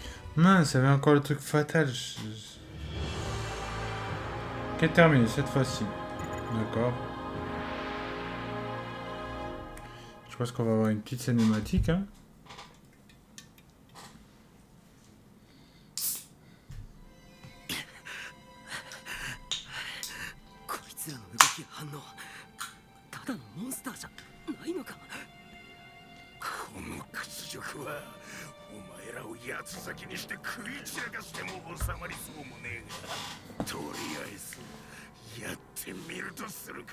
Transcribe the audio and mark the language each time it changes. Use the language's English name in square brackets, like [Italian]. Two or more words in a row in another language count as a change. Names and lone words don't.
[French] Mince, il y avait encore le truc fatal. Ok, terminé cette fois-ci. D'accord. Je pense qu'on va avoir une petite cinématique, hein. [Japanese] こいつらの動きや反応ただのモンスターじゃないのか。この屈辱はお前らを八つ裂きにして食い散らかしても収まりそうもねえが、とりあえずやってみるとするか。